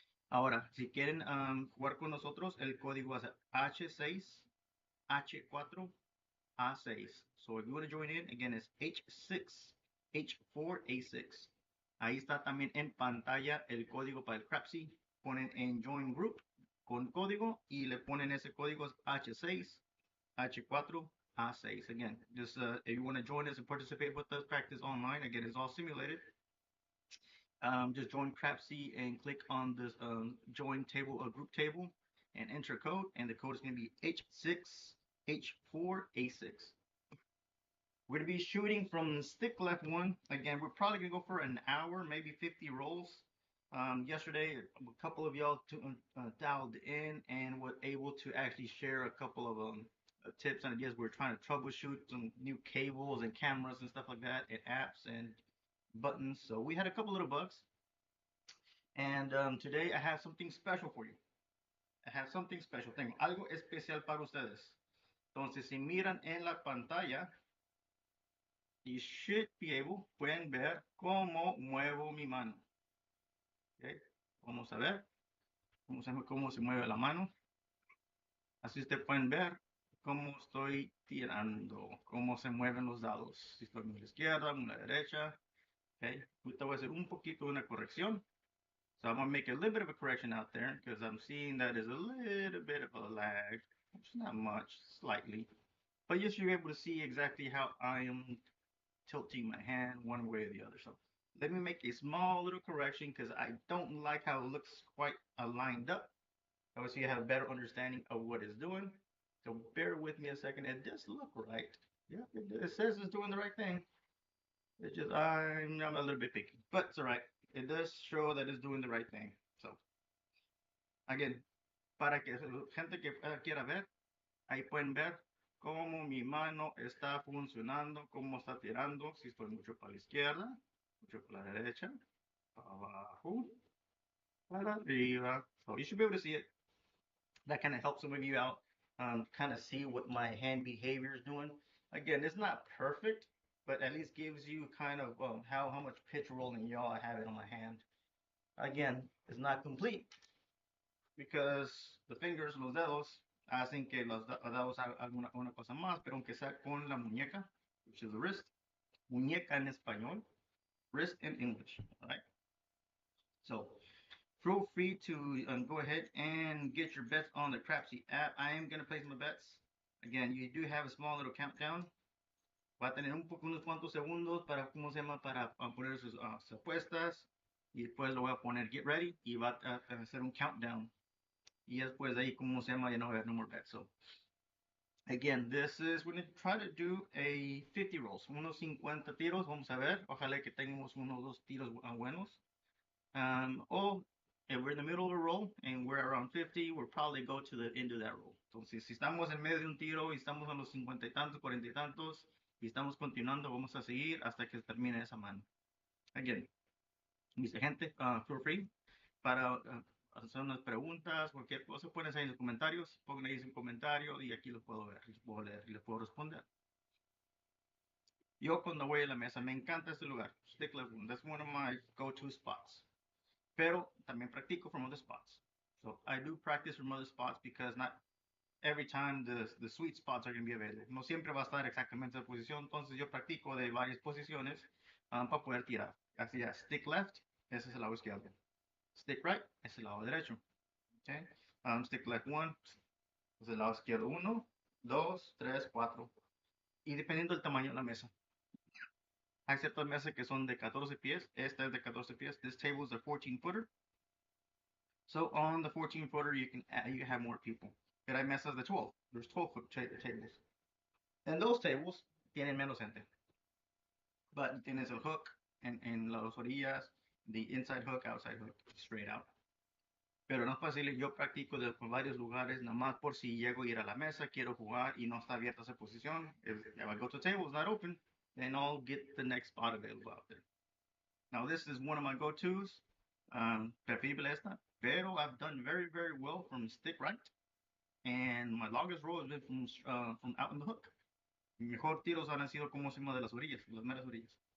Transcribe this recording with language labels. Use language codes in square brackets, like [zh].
[es] Ahora, si quieren jugar con nosotros, el código es H6H4A6. [en] So if you want to join in, again, it's H6H4A6. [es] Ahí está también en pantalla el código para el Crapsee. Ponen en Join Group con código y le ponen ese código H6, H4, A6. [en] Again, just if you want to join us and participate with us, practice online. Again, it's all simulated. Just join Crapsee and click on this join table or group table and enter code. And the code is going to be H6H4A6. We're going to be shooting from stick left one. Again, we're probably going to go for an hour, maybe 50 rolls. Yesterday, a couple of y'all dialed in and were able to actually share a couple of tips and ideas. We're trying to troubleshoot some new cables and cameras and stuff like that, and apps and buttons. So we had a couple little bugs. And today I have something special for you. I have something special. [es] Tengo algo especial para ustedes. Entonces, si miran en la pantalla, [en] you should be able, [es] pueden ver cómo muevo mi mano. ¿Okay? Vamos a ver cómo se mueve la mano. Así ustedes pueden ver cómo estoy tirando, cómo se mueven los dados. Si estoy en la izquierda, en la derecha. Okay? Ahorita voy a hacer un poquito de una corrección. [en] So I'm gonna make a little bit of a correction out there because I'm seeing that there's a little bit of a lag. It's not much, slightly. But yes, you're able to see exactly how I am tilting my hand one way or the other. So let me make a small little correction because I don't like how it looks quite lined up. Obviously, I have a better understanding of what it's doing. So bear with me a second. It does look right. Yeah, it says it's doing the right thing. It's just I'm a little bit picky, but it's all right. It does show that it's doing the right thing. So again, [es] para que gente que quiera ver, ahí pueden ver cómo mi mano está funcionando, cómo está tirando, si estoy mucho para la izquierda, mucho para la derecha, para abajo, para arriba. [en] So you should be able to see it. That kind of helps some of you out, kind of see what my hand behavior is doing. Again, it's not perfect, but at least gives you kind of how much pitch rolling y'all have it on my hand. Again, it's not complete because the fingers, [es] los dedos, hacen que los dedos hagan una cosa más, pero aunque sea con la muñeca, [en] which is the wrist, [es] muñeca en español, [en] wrist in English, all right? So feel free to go ahead and get your bets on the Crapsee app. I am going to place my bets. Again, you do have a small little countdown. [es] Va a tener unos cuantos segundos para, ¿cómo se llama? Para poner sus apuestas. Y después lo voy a poner [en] get ready [es] y va a hacer un countdown. Y después de ahí, ¿cómo se llama? Ya no voy a [en] have no more bets. So, again, we're going to try to do a 50 rolls. [es] Unos 50 tiros, vamos a ver. Ojalá que tengamos unos dos tiros buenos. [en] Or if we're in the middle of a roll and we're around 50, we'll probably go to the end of that roll. [es] Entonces, si estamos en medio de un tiro y estamos a los 50 y tantos, 40 y tantos, y estamos continuando, vamos a seguir hasta que termine esa mano. Again, mis gente, [en] feel free [es] para hacer unas preguntas, cualquier cosa, pueden hacer en los comentarios, pongan ahí un comentario y aquí los puedo ver, los puedo leer y les puedo responder. Yo cuando voy a la mesa, me encanta este lugar, Stick Lagoon, [en] that's one of my go-to spots. [es] Pero también practico [en] from other spots. So I do practice from other spots because not every time the sweet spots are going to be available. [es] No siempre va a estar exactamente en posición, entonces yo practico de varias posiciones para poder tirar. Así ya, stick left, ese es el lado izquierdo. Stick right, es el lado derecho. Okay? Stick left one, es el lado izquierdo uno, dos, tres, cuatro. Y dependiendo del tamaño de la mesa. Hay ciertas mesas que son de 14 pies. Esta es de 14 pies. [en] This table is a 14 footer. So on the 14 footer, you can have more people. [es] Pero hay mesas de 12. [en] There's 12 foot tables. And those tables [es] tienen menos gente. [en] But [es] tienes el hook en las orillas, [en] the inside hook, outside hook, straight out. [es] Pero no es fácil, yo practico de varios lugares, nada más por si llego a ir a la mesa, quiero jugar y no está abierta esa posición. [en] If I go to the table, it's not open, then I'll get the next spot available out there. Now, this is one of my go-tos, [es] preferible esta, pero [en] I've done very, very well from stick right, and my longest roll has been from out in the hook. [es] Mi mejor tiros han sido como encima de las orillas, las meras orillas.